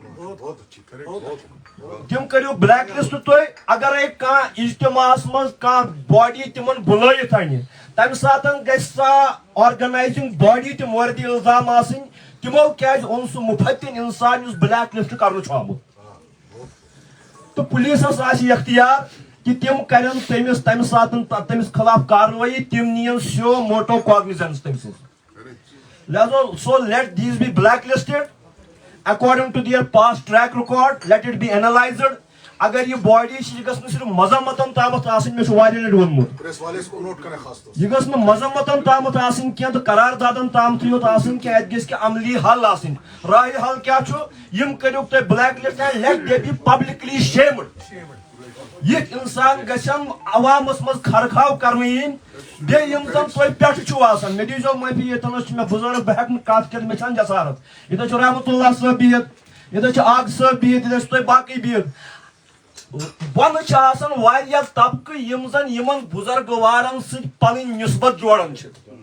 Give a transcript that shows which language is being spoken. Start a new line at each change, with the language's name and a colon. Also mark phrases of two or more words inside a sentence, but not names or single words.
Kashmiri: تِم کٔرِو
English: black list
Kashmiri: تُہۍ اگرے کانٛہہ اجتماعس منٛز کانٛہہ باڈی تِمن بُلٲیِتھ انہِ تمہِ ساتہٕ گژھِ سۄ
English: organizing body
Kashmiri: تہِ مورد الزام آسٕنۍ تِمو کیازِ اوٚن سُہ مُفتِن انسان یُس بلیک لسٹ کرنہٕ چھُ آمُت تہٕ پُلیٖسس آسہِ اختیار کہ تِم کرن تٔمِس تمہِ ساتہٕ تٔمِس خلاف کاروٲیی تِم نِین
English: suo motu cognizance
Kashmiri: تٔمۍ سٕنٛز.
English: لہذا سو let these be blacklisted according to their past track record let it be analyzed
Kashmiri: اگر یہ باڈی یہ گژھِ نہٕ صرف مذمتن تامتھ آسٕنۍ مےٚ چھُ واریاہ لٹہِ ووٚنمُت
Urdu: پریس والے اس کو نوٹ کریں خاص طور سے.
Kashmiri: یہ گژھِ نہٕ مذمتن تامتھ آسٕنۍ کینٛہہ تہٕ قراردادن تامتھٕے یوت آسٕنۍ کینٛہہ اَتہِ گژھِ کینٛہہ عملی حل آسٕنۍ. راہِ حل کیٛاہ چھُ یِم کٔرِو تُہۍ
English: black list and let them be publicly shamed.
Kashmiri: یِتھ انسان گژھن عوامس منٛز خرخاو کرنہٕ یِنۍ. بیٚیہِ یِم زن تُہۍ پٮ۪ٹھٕ چھِو آسان مےٚ دیٖزیو معٲفی ییٚتٮ۪ن حظ چھِ مےٚ بُزرگ بہٕ ہٮ۪کہٕ نہٕ کتھ کٔرِتھ مےٚ چھنہٕ جسارت. ییٚتٮ۪ن چھُ رحمتہ اللہ صٲب بِہِتھ ییٚتٮ۪ن چھُ عاقب صٲب بِہِتھ ییٚتٮ۪ن چھِ تُہۍ باقٕے بِہِتھ. بۄنہٕ چھِ آسان واریاہ طبقہٕ یِم زن یِمن بُزرگوارن سۭتۍ پنٕنۍ نسبت جوڑان چھِ.